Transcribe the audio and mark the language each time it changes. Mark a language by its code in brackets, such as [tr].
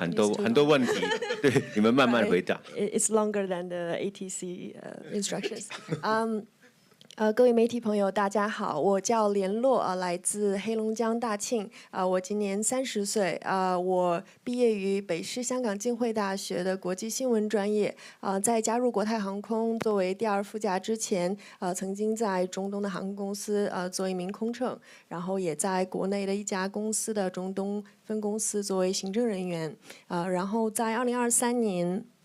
[zh] 很多問題，對，你們慢慢回答。 [en] It's longer than the ATC instructions. [zh] 各位媒體朋友，大家好，我叫連絡，來自黑龍江大慶，我今年30歲，我畢業於北師香港浸會大學的國際新聞專業，在加入國泰航空作為第二副駕之前，曾經在中東的航空公司做一名空乘，然後也在國內的一家公司的中東分公司作為行政人員，然後在2023年。